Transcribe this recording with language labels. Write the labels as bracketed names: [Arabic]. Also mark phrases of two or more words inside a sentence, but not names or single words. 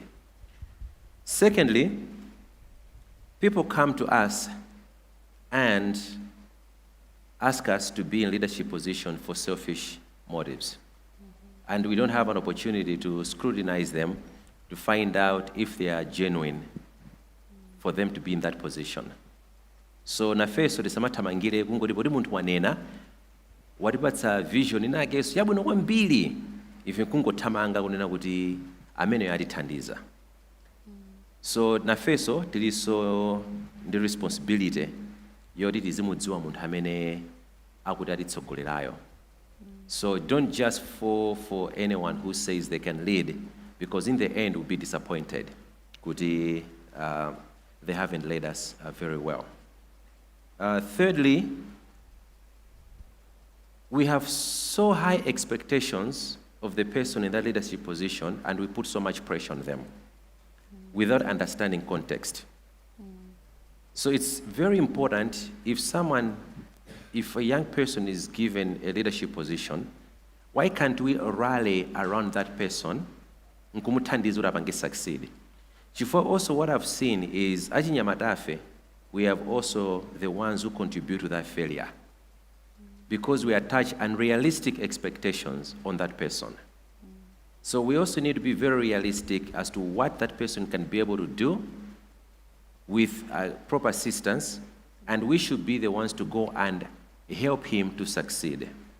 [English] Secondly, people come to us and ask us to be in leadership position for selfish motives. And we don't have an opportunity to scrutinize them to find out if they are genuine for them to be in that position. [Nyanja] So nafeso tisamathamangire kungoti poti munthu wanena watipatsa vision inakeso yabwino kwambiri ife kungothamanga kunena kuti amene atithandiza. So nafeso tiliso ndi responsibility yoti tizimudziwa munthu amene akuti atitsogolerayo. [English] So don't just fall for anyone who says they can lead, because in the end we'll be disappointed kuti they haven't led us very well. Thirdly, we have so high expectations of the person in that leadership position, and we put so much pressure on them without understanding context. So it's very important if a young person is given a leadership position, why can't we rally around that person [Nyanja] nkumuthandiza kuti apange [English] succeed? Chifukwa also what I've seen is achinyamatafe, we have also the ones who contribute to that failure, because we attach unrealistic expectations on that person. So we also need to be very realistic as to what that person can be able to do with proper assistance, and we should be the ones to go and help him to succeed.